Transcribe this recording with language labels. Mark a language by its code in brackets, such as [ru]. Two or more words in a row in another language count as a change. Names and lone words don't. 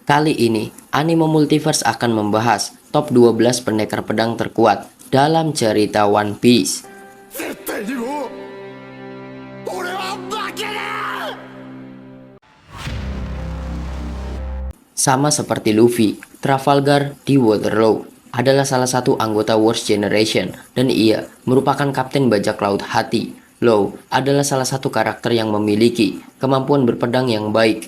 [id] Kali ini, anime Multiverse akan membahas top 12 pendekar pedang terkuat dalam cerita One Piece. [ja] 絶対にもう俺は負けねえ [id] Sama seperti Luffy, Trafalgar di Waterloo adalah salah satu anggota Worst Generation dan ia merupakan kapten bajak laut hati. Law adalah salah satu karakter yang memiliki kemampuan berpedang yang baik.